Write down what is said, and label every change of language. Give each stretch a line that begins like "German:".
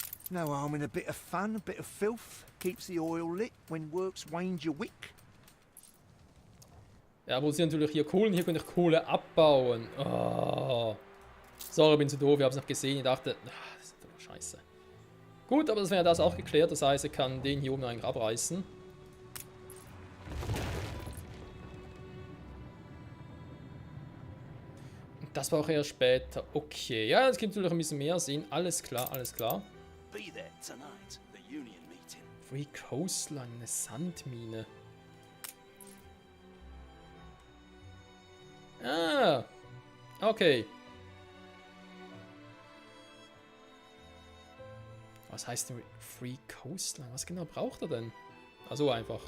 English: No harm in a bit of fun, a bit of filth. Keeps the oil lit when work's waned your wick.
German: Ja, produzieren natürlich hier Kohlen. Hier könnte ich Kohle abbauen. Oh. Sorry, bin zu doof. Ich habe es noch gesehen. Ich dachte, das ist doch scheiße. Gut, aber das wäre das auch geklärt. Das heißt, ich kann den hier oben eigentlich abreißen. Das war auch eher später. Okay, ja, das gibt natürlich ein bisschen mehr Sinn. Alles klar, alles klar.
English: Be there tonight, the union meeting.
German: Free Coastline, eine Sandmine. Ah, okay. Was heißt denn Free Coastline? Was genau braucht er denn? Also einfach.